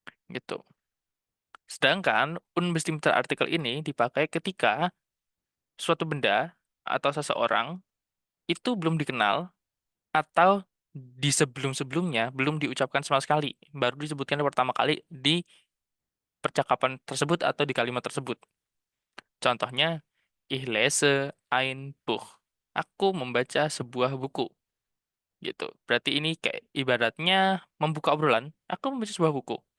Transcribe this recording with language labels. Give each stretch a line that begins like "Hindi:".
Indonesian: Gitu. Sedangkan unbestimmter artikel ini dipakai ketika suatu benda atau seseorang itu belum dikenal atau di sebelum-sebelumnya belum diucapkan sama sekali. Baru disebutkan pertama kali di percakapan tersebut atau di kalimat tersebut. Contohnya,
German: Ich lese ein Buch.
Indonesian: Aku membaca sebuah buku. Gitu. Berarti ini kayak ibaratnya membuka obrolan. Aku membaca sebuah buku.